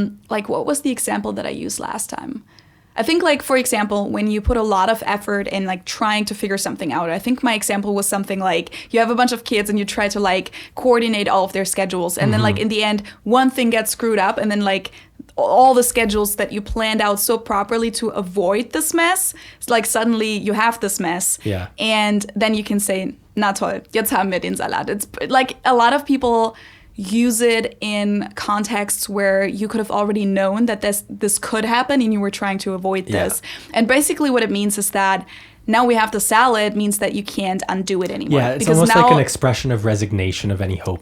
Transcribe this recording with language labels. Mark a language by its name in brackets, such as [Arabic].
[English] Like what was the example that I used last time? I think, like, for example, when you put a lot of effort in, like, trying to figure something out, I think my example was something like you have a bunch of kids and you try to, like, coordinate all of their schedules. And then, like, in the end, one thing gets screwed up. And then, like, all the schedules that you planned out so properly to avoid this mess, it's like suddenly you have this mess. Yeah. And then you can say, [German] na toll, jetzt haben wir den Salat. [English] It's like a lot of people use it in contexts where you could have already known that this could happen and you were trying to avoid this. And basically what it means is that now we have the salad means that you can't undo it anymore. Yeah, it's almost like an expression of resignation of any hope.